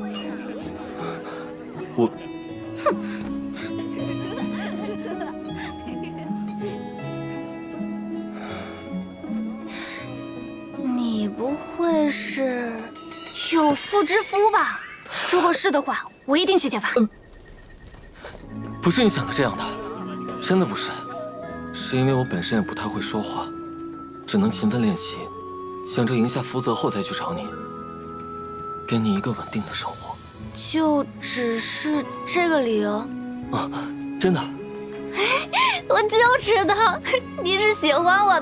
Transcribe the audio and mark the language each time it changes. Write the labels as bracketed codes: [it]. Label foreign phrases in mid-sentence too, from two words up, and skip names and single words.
[zh] 哼。你不會是有婦之夫吧？如果是的話，我一定去揭發。不是你想的這樣的，真的不是，是因為我本身也不太會說話，只能勤奮練習，想着贏下福澤後才去找你，給你一個穩定的生活。就只是這個理由？啊，真的。我就知道你是喜歡我的。